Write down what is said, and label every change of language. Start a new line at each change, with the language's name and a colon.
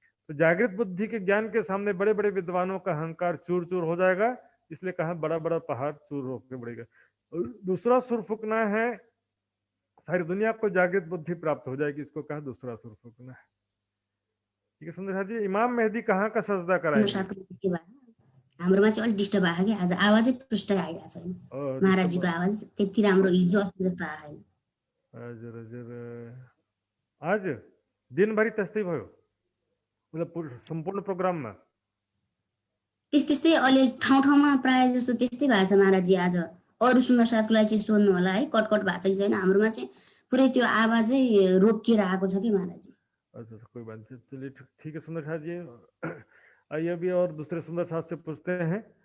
Hindi: तो जागृत बुद्धि के ज्ञान के सामने बड़े बड़े विद्वानों का अहंकार चूर चूर हो जाएगा, इसलिए कहा बड़ा बड़ा पहाड़ चूर होकर बढ़ेगा। दूसरा सुर फूकना है, सारी दुनिया को जागृत बुद्धि प्राप्त हो जाएगी, इसको कहा दूसरा सुर फूकना है। ठीक है सुंदर जी, इमाम मेहदी कहाँ का सजदा कराएंगे?
Nepali: हाम्रोमा चाहिँ अलिक डिस्टर्ब भएको कि आज आवाजै पुष्टै आइरहेको छैन। महाराजजीको आवाज त्यति राम्रो हिजो अस्ति जस्तो आएन। हजुर हजुर, आज दिनभरि त्यस्तै भयो, मतलब सम्पूर्ण प्रोग्राममा त्यस्तै अलि ठाउँ ठाउँमा प्रायः जस्तो त्यस्तै भएको छ महाराजजी। आज अरू सुन्दर साथको लागि चाहिँ सोध्नु होला है, कटकट भएको छ कि छैन। हाम्रोमा चाहिँ पुरै त्यो आवाजै रोकिएर आएको छ कि महाराजजी।
Hindi: अच्छा कोई बात नहीं, चलिए ठीक है सुंदर साथ जी। आइए अभी और दूसरे सुंदर साथ से पूछते हैं।